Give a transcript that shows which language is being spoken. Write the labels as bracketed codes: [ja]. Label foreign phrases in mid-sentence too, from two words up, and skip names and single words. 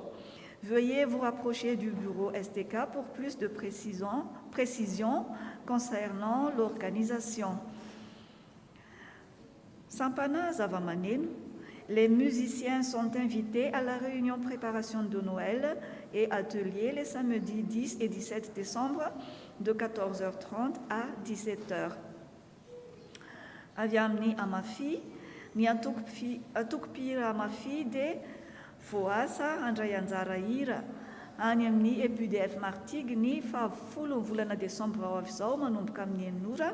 [fr] Veuillez vous rapprocher du bureau STK pour plus de précisions concernant l'organisation. [mg] Sampana Zavamanenu. [fr] Les musiciens sont invités à la réunion préparation de Noël et atelier les samedis 10 et 17 décembre de 14h30 à 17h. [mg] Avy amin'ny Amafi, ny atokopira Amafi dia voasa handray anjara hira any amin'ny EPUDF Martigues ny 10 volana desambra ao avy izao manomboka amin'ny 9 ora.